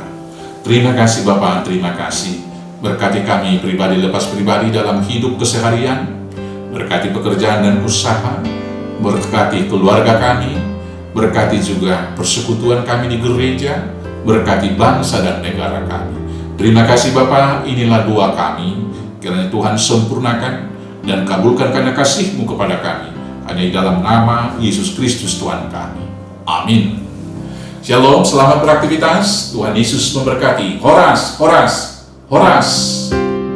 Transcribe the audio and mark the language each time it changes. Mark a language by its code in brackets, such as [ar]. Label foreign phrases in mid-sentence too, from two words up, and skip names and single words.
[id] Terima kasih Bapa, terima kasih. Berkati kami pribadi lepas pribadi dalam hidup keseharian, berkati pekerjaan dan usaha, berkati keluarga kami, berkati juga persekutuan kami di gereja, berkati bangsa dan negara kami. Terima kasih Bapa, inilah doa kami, kiranya Tuhan sempurnakan dan kabulkan karena kasih-Mu kepada kami, hanya di dalam nama Yesus Kristus Tuhan kami. Amin. Shalom, selamat beraktivitas. Tuhan Yesus memberkati. Horas, horas, horas.